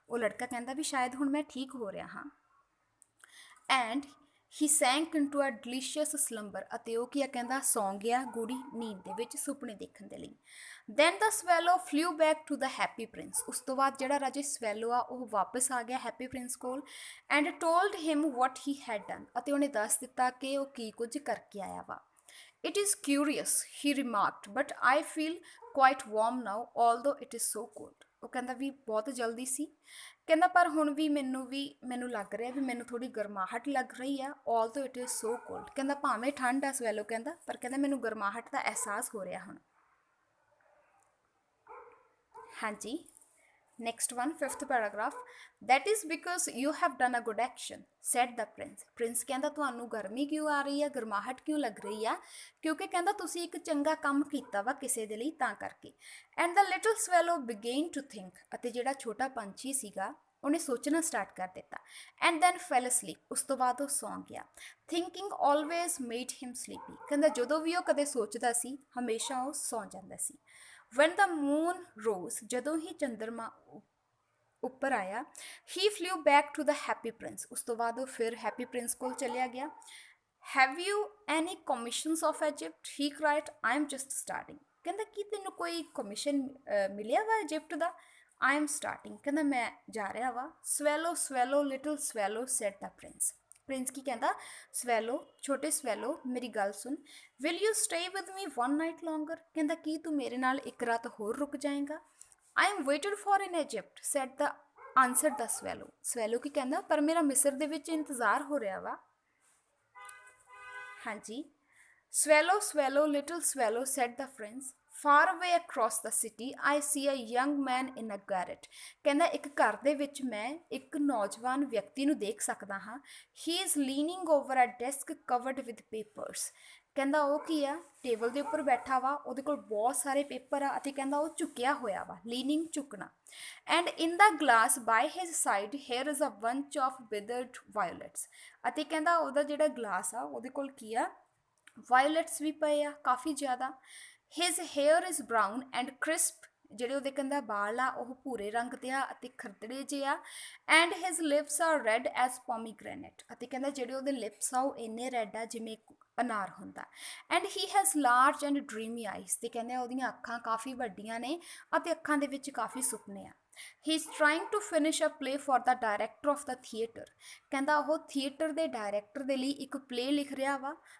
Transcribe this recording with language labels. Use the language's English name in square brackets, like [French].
[Punjabi] ਉਹ ਲੜਕਾ ਕਹਿੰਦਾ ਵੀ ਸ਼ਾਇਦ ਹੁਣ ਮੈਂ ਠੀਕ ਹੋ ਰਿਹਾ ਹਾਂ। [English] And he sank into a delicious slumber. [Punjabi] ਅਤੇ ਉਹ ਕੀ ਆ ਕਹਿੰਦਾ ਸੌਂ ਗਿਆ ਗੂੜੀ ਨੀਂਦ ਦੇ ਵਿੱਚ ਸੁਪਨੇ ਦੇਖਣ ਦੇ ਲਈ। [English] Then the swallow flew back to the happy prince. [Punjabi] ਉਸ ਤੋਂ ਬਾਅਦ ਜਿਹੜਾ ਰਾਜੇ ਸਵੈਲੋ ਆ ਉਹ ਵਾਪਸ ਆ ਗਿਆ ਹੈਪੀ ਪ੍ਰਿੰਸ ਕੋਲ [English] and told him what he had done. [Punjabi] ਅਤੇ ਉਹਨੇ ਦੱਸ ਦਿੱਤਾ ਕਿ ਉਹ ਕੀ ਕੁਝ ਕਰਕੇ ਆਇਆ ਵਾ। [English] It is curious, he remarked, but I feel quite warm now, although it is so cold. [Punjabi] ਉਹ ਕਹਿੰਦਾ ਵੀ ਬਹੁਤ ਜਲਦੀ ਸੀ, ਕਹਿੰਦਾ ਪਰ ਹੁਣ ਵੀ ਮੈਨੂੰ ਲੱਗ ਰਿਹਾ ਵੀ ਮੈਨੂੰ ਥੋੜੀ ਗਰਮਾਹਟ ਲੱਗ ਰਹੀ ਆ, [English] although it is so cold। [Punjabi] ਕਹਿੰਦਾ ਭਾਵੇਂ ਠੰਡ ਆ ਸਵੈਲੋ ਕਹਿੰਦਾ, ਪਰ ਕਹਿੰਦਾ ਮੈਨੂੰ ਗਰਮਾਹਟ ਦਾ ਅਹਿਸਾਸ ਹੋ ਰਿਹਾ ਹੁਣ। [English] ਹਾਂਜੀ, next one, fifth paragraph, that is because you have done a good action, said the prince। [Punjabi] Prince ਕਹਿੰਦਾ ਤੁਹਾਨੂੰ ਗਰਮੀ ਕਿਉਂ ਆ ਰਹੀ ਆ, ਗਰਮਾਹਟ ਕਿਉਂ ਲੱਗ ਰਹੀ ਆ, ਕਿਉਂਕਿ ਕਹਿੰਦਾ ਤੁਸੀਂ ਇੱਕ ਚੰਗਾ ਕੰਮ ਕੀਤਾ ਵਾ ਕਿਸੇ ਦੇ ਲਈ, ਤਾਂ ਕਰਕੇ। [English] and the little swallow began to think, [Punjabi] ਅਤੇ ਜਿਹੜਾ ਛੋਟਾ ਪੰਛੀ ਸੀਗਾ ਉਹਨੇ ਸੋਚਣਾ ਸਟਾਰਟ ਕਰ ਦਿੱਤਾ। [English] and then fell asleep, [Punjabi] ਉਸ ਤੋਂ ਬਾਅਦ ਉਹ ਸੌਂ ਗਿਆ। [English] thinking always made him sleepy, [Punjabi] ਕਹਿੰਦਾ ਜਦੋਂ ਵੀ ਉਹ ਕਦੇ ਸੋਚਦਾ ਸੀ ਹਮੇਸ਼ਾ ਉਹ ਸੌਂ ਜਾਂਦਾ ਸੀ। [English] when the moon rose, [Punjabi] ਜਦੋਂ ਹੀ ਚੰਦਰਮਾ ਉੱਪਰ ਆਇਆ, [English] he flew back to the happy prince, [Punjabi] ਉਸ ਤੋਂ ਬਾਅਦ ਉਹ ਫਿਰ ਹੈਪੀ ਪ੍ਰਿੰਸ ਕੋਲ ਚਲਿਆ ਗਿਆ। [English] have you any commissions of Egypt, he cried, I am just starting। [Punjabi] ਕਹਿੰਦਾ ਕੀ ਤੈਨੂੰ ਕੋਈ ਕਮਿਸ਼ਨ ਮਿਲਿਆ ਵਾ Egypt ਦਾ? [English] I am starting, [Punjabi] ਕਹਿੰਦਾ ਮੈਂ ਜਾ ਰਿਹਾ ਵਾ। [English] swallow swallow little swallow, said the prince। [Punjabi] Prince ਕੀ ਕਹਿੰਦਾ, ਸਵੈਲੋ ਛੋਟੇ ਸਵੈਲੋ ਮੇਰੀ ਗੱਲ ਸੁਣ, [English] will you stay with me one night longer, [Punjabi] ਕਹਿੰਦਾ ਕੀ ਤੂੰ ਮੇਰੇ ਨਾਲ ਇੱਕ ਰਾਤ ਹੋਰ ਰੁਕ ਜਾਏਗਾ। [English] I am waited for in Egypt, said the answered the swallow। [Punjabi] Swallow ਕੀ ਕਹਿੰਦਾ, ਪਰ ਮੇਰਾ ਮਿਸਰ ਦੇ ਵਿੱਚ ਇੰਤਜ਼ਾਰ ਹੋ ਰਿਹਾ ਵਾ। [English] ਹਾਂਜੀ, swallow swallow little swallow, said the prince, far away across the city I see a young man in a garret। [Punjabi] ਕਹਿੰਦਾ ਇੱਕ ਘਰ ਦੇ ਵਿੱਚ ਮੈਂ ਇੱਕ ਨੌਜਵਾਨ ਵਿਅਕਤੀ ਨੂੰ ਦੇਖ ਸਕਦਾ ਹਾਂ। [English] he is leaning over a desk covered with papers। [Punjabi] ਕਹਿੰਦਾ ਉਹ ਕੀ ਆ, ਟੇਬਲ ਦੇ ਉੱਪਰ ਬੈਠਾ ਵਾ, ਉਹਦੇ ਕੋਲ ਬਹੁਤ ਸਾਰੇ ਪੇਪਰ ਆ, ਅਤੇ ਕਹਿੰਦਾ ਉਹ ਝੁਕਿਆ ਹੋਇਆ ਵਾ, ਲੀਨਿੰਗ ਝੁਕਣਾ। [English] and in the glass by his side here is a bunch of withered violets। [Punjabi] ਅਤੇ ਕਹਿੰਦਾ ਉਹਦਾ ਜਿਹੜਾ ਗਲਾਸ ਆ ਉਹਦੇ ਕੋਲ ਕੀ ਆ, ਵਾਇਲਟਸ ਵੀ ਪਏ ਆ ਕਾਫੀ ਜ਼ਿਆਦਾ। [English] his hair is brown and crisp, [Punjabi] ਜਿਹੜੇ ਉਹਦੇ ਕਹਿੰਦਾ ਵਾਲ ਆ ਉਹ ਭੂਰੇ ਰੰਗ ਦੇ ਆ ਅਤੇ ਖਰਦੜੇ ਜਿਹੇ ਆ। [English] and his lips are red as pomegranate, [Punjabi] ਅਤੇ ਕਹਿੰਦਾ ਜਿਹੜੇ ਉਹਦੇ ਲਿਪਸ ਆ ਉਹ ਇੰਨੇ ਰੈੱਡ ਆ ਜਿਵੇਂ ਅਨਾਰ ਹੁੰਦਾ। [English] and he has large and dreamy eyes, [Punjabi] ਤੇ ਕਹਿੰਦੇ ਉਹਦੀਆਂ ਅੱਖਾਂ ਕਾਫੀ ਵੱਡੀਆਂ ਨੇ ਅਤੇ ਅੱਖਾਂ ਦੇ ਵਿੱਚ ਕਾਫੀ ਸੁਪਨੇ ਆ। [English] he is trying to finish a play for the director of the theatre। [Punjabi] ਕਹਿੰਦਾ ਉਹ ਥੀਏਟਰ ਦੇ ਡਾਇਰੈਕਟਰ ਦੇ ਲਈ ਇੱਕ ਪਲੇ ਲਿਖ ਰਿਹਾ ਵਾ।